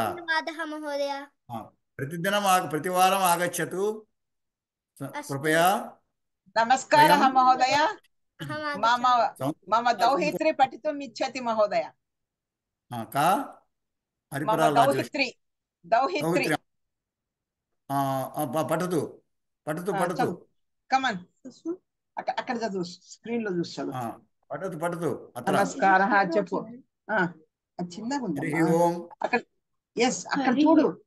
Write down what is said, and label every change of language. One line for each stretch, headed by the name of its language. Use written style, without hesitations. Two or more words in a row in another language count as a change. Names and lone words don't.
Sanskrit: धन्यवादः महोदय. प्रतिवारम् आगच्छतु कृपया. नमस्कारः महोदय. मम दौहित्री पठितुम् इच्छति महोदय. का? दौहित्री పఠతు.
Telugu: కమన్ అక్కడ చదువు, స్క్రీన్ లో చూసి చదువు.
Sanskrit: పఠతు.
Telugu: నమస్కారः చెప్పు. చిన్నగా ఉంది అక్కడ. ఎస్ అక్కడ చూడు.